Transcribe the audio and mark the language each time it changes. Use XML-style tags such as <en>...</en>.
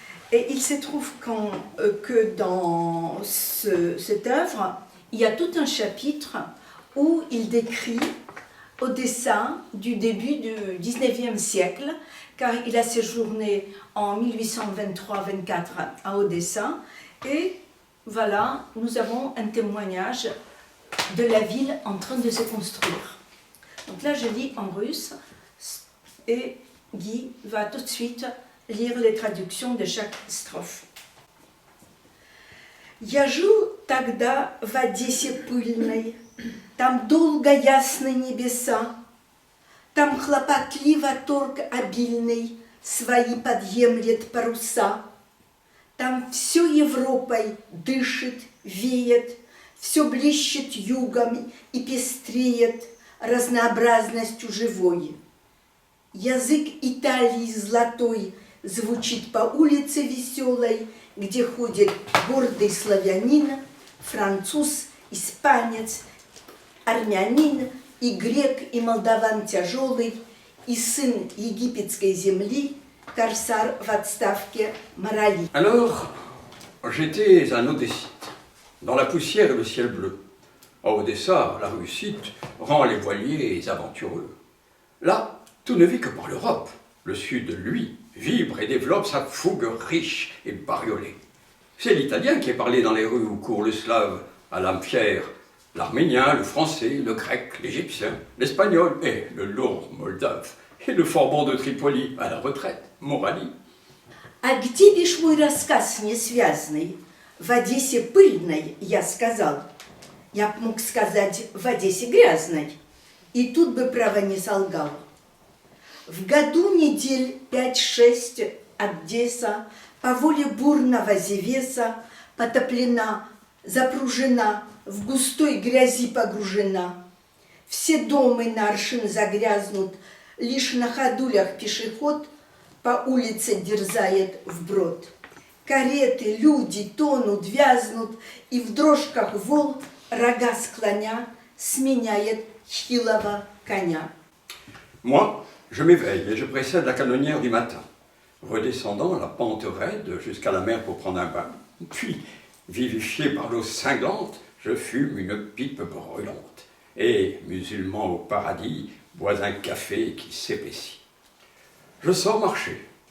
<fr>Et il se trouve que dans cette œuvre, il y a tout un chapitre où il décrit Odessa du début du 19e siècle, car il a séjourné en 1823-24 à Odessa. Et voilà, nous avons un témoignage de la ville en train de se construire. Donc là, je lis en russe et Guy va tout de suite lire les traductions de chaque strophe.</fr> <ru>Я жил тогда в Одессе пыльной, там долго ясны небеса, там хлопотливо торг обильный свои подъемлет паруса. Там все Европой дышит, веет, все блещет югом и пестреет разнообразностью живой. Язык Италии золотой звучит по улице веселой, где ходит гордый славянин, француз, испанец, армянин, и грек, и молдаван тяжелый, и сын египетской земли, корсар в отставке Марали.</ru> <fr>Alors, j'étais un Odessite, dans la poussière et le ciel bleu. À Odessa, la réussite rend les voiliers aventureux. Là, tout ne vit que par l'Europe. Le Sud, lui, vibre et développe sa fougue riche et bariolée. C'est l'italien qui est parlé dans les rues où court le slave à l'âme fière, l'arménien, le français, le grec, l'égyptien, l'espagnol et le lourd moldave, et le fort bon de Tripoli à la retraite, Morali.</fr> <ru>А где бишь мой рассказ несвязный? В Одессе пыльной, я сказал. Я б мог сказать, в Одессе грязной. И тут бы право не солгал. В году недель 5-6 Одесса по воле бурного Зевеса потоплена, запружена, в густой грязи погружена. Все дома на аршин загрязнут, лишь на ходулях пешеход по улице дерзает вброд. Кареты, люди тонут, вязнут, и в дрожках вол, рога склоня, сменяет хилого коня.</ru> <fr>Moi, je m'éveille et je précède la canonnière du matin, redescendant la pente raide jusqu'à la mer pour prendre un bain. Puis, vivifié par l'eau cinglante, je fume une pipe brûlante. Et, musulman au paradis, bois un café qui s'épaissit. Je sors marcher.</fr>